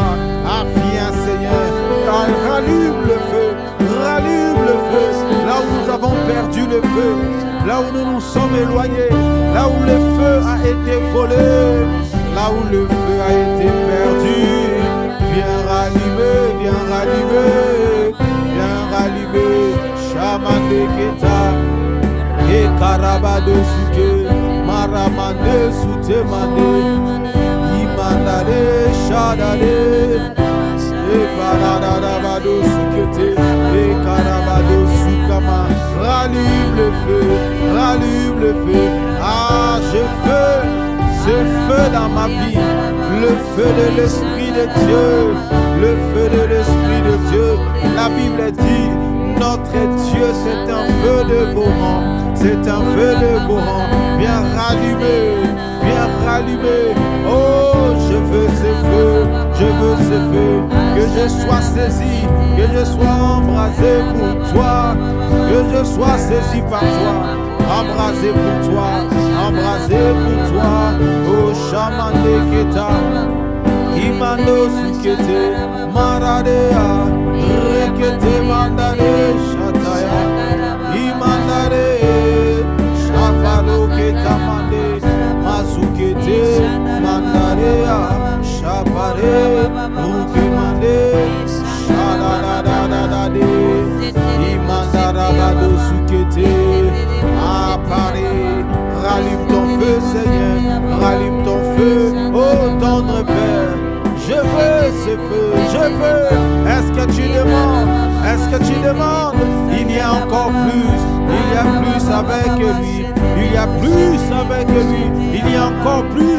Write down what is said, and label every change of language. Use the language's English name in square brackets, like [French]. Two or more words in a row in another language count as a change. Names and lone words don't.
[French] Ah, viens Seigneur, rallume le feu, rallume le feu. Là où nous avons perdu le feu, là où nous nous sommes éloignés, là où le feu a été volé, là où le feu a été perdu. Viens rallumer, viens rallumer, viens rallumer. Chamande Keta, et Karabado Suke, Maramande Soutemande, Imandade, Shadade, et Paradabado Sukete, et Karabado Sukama. Rallume le feu, rallume le feu. Ah, je veux ce feu dans ma vie, le feu de l'Esprit de Dieu, le feu de l'Esprit de Dieu. La Bible dit, notre Dieu c'est un feu dévorant, c'est un feu dévorant. Viens rallumer, viens rallumer. Oh, je veux ce feu, je veux ce feu. Que je sois saisi, que je sois embrasé pour toi, que je sois saisi par toi. Embrasé pour toi, embrasé pour toi. Oh, Chamande Keta, Imando Sukete, Maradea, Rekete Mandare, Shataya, Imandare, Shapalo Keta Mande, Masukete, Mandarea, Shapare, Ruke Mande, Shadadadadade, Imandarabado Sukete. Apparaît, rallume ton feu Seigneur, rallume ton feu, oh tendre Père. Je veux ce feu, je veux. Est-ce que tu demandes? Est-ce que tu demandes? Il y a encore plus, il y a plus avec lui, il y a plus avec lui, il y a encore plus.